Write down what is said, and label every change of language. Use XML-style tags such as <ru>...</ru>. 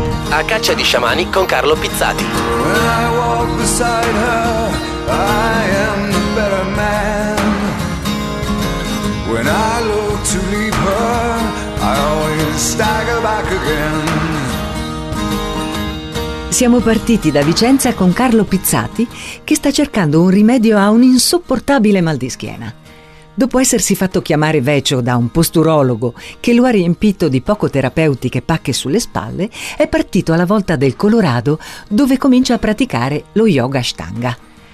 <it>A caccia di sciamani con Carlo Pizzati.</it> <en>When I walk beside her, I am the better man. When I look to leave her, I always stagger back again.</en> <it>Siamo partiti da Vicenza con Carlo Pizzati, che sta cercando un rimedio a un insopportabile mal di schiena. Dopo essersi fatto chiamare vecio da un posturologo che lo ha riempito di poco terapeutiche pacche sulle spalle, è partito alla volta del Colorado, dove comincia a praticare lo yoga Ashtanga.</it>